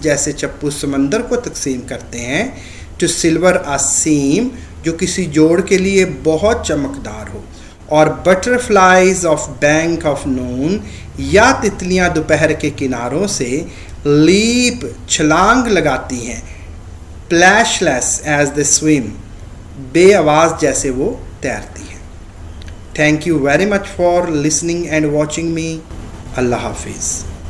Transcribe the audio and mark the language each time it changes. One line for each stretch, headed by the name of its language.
Hindi: जैसे चप्पू समंदर को तकसीम करते हैं.
English: To silver a seam.
Hindi: जो किसी जोड़ के लिए बहुत चमकदार हो.
English: और butterflies of bank of noon.
Hindi: या तितलियां दोपहर के किनारों से leap छलांग लगाती हैं.
English: Splashless as they swim.
Hindi: बेआवाज़ जैसे वो तैरती हैं.
English: Thank you very much for listening and watching me. Allah Hafiz.